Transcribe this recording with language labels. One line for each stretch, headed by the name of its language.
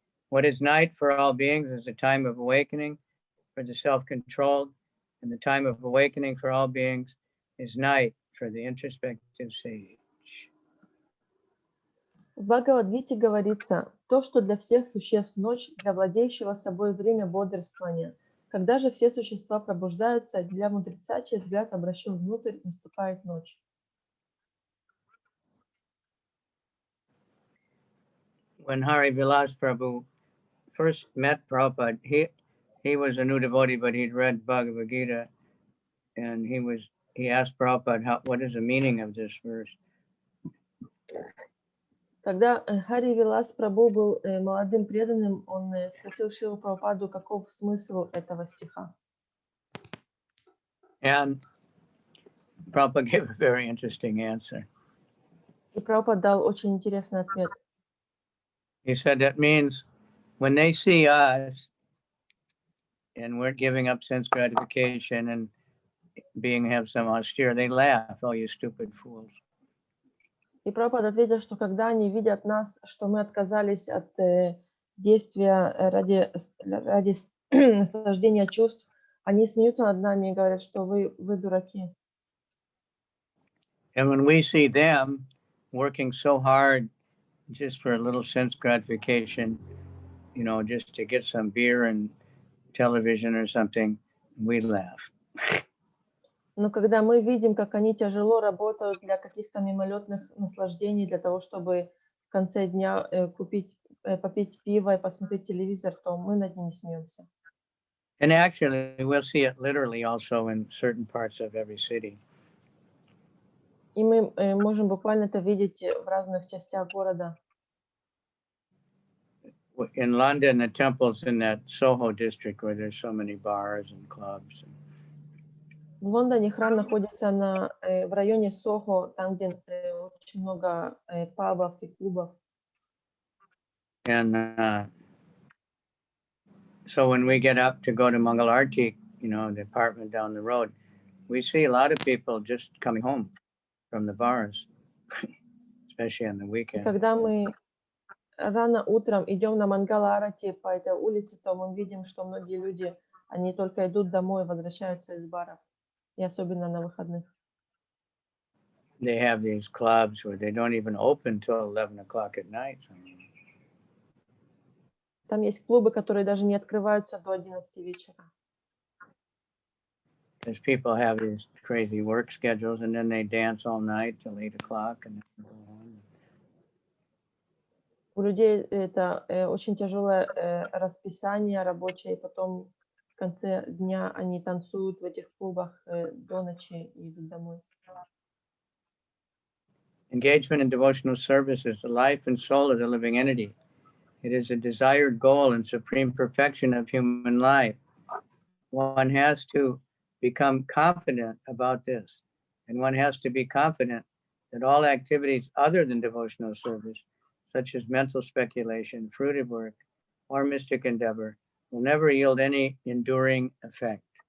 English: What is night for all beings is the time of awakening for the self-controlled, and the time of awakening for all beings is night for the introspective sage.
Russian: В Бхагавад-гите говорится, то, что для всех существ ночь, для владеющего собой время бодрствования. Когда же все существа пробуждаются, для мудреца, чей взгляд обращен внутрь, наступает ночь.
English: When Hari Vilas Prabhu first met Prabhupada, he was a new devotee, but he'd read Bhagavad Gita, and he asked Prabhupada, what is the meaning of this verse?
Russian: Когда Хари Вилас Прабhu был молодым преданным, он спросил Шрилу Прабхупаду, каков смысл этого стиха.
English: And Prabhupada gave a very interesting answer.
Russian: И Прабхупад дал очень интересный ответ.
English: He said that means when they see us and we're giving up sense gratification and have some austere, they laugh, oh, you stupid fools.
Russian: И Прабхупад ответил, что когда они видят нас, что мы отказались от действия ради наслаждения чувств, они смеются над нами и говорят, что вы дураки.
English: And when we see them working so hard just for a little sense gratification, just to get some beer and television or something, we laugh.
Russian: Но когда мы видим, как они тяжело работают для каких-то мимолетных наслаждений, для того, чтобы в конце дня попить пиво и посмотреть телевизор, то мы над ними смеемся.
English: And actually, we'll see it literally also in certain parts of every city.
Russian: И мы можем буквально это видеть в разных частях города.
English: In London, the temple's in that Soho district where there's so many bars and clubs.
Russian: В Лондоне храм находится в районе Сохо, там, где очень много пабов и клубов.
English: And so when we get up to go to Mangalarti, the apartment down the road, we see a lot of people just coming home from the bars, especially on the
Russian: И
English: weekend.
Russian: когда мы рано утром идем на Мангала-арати по этой улице, то мы видим, что многие люди, они только идут домой, возвращаются из баров, и особенно на выходных.
English: They have these clubs where they don't even open till 11 o'clock at night.
Russian: Там есть клубы, которые даже не открываются до 11 вечера.
English: Because people have these crazy work schedules, and then they dance all night till 8 o'clock and then go home.
Russian: У людей это очень тяжелое расписание рабочее, и потом в конце дня они танцуют в этих клубах до ночи и идут домой.
English: Engagement in devotional service is the life and soul of the living entity. It is a desired goal and supreme perfection of human life. One has to become confident about this, and one has to be confident that all activities other than devotional service, such as mental speculation, fruitive work, or mystic endeavor, will never yield any enduring effect.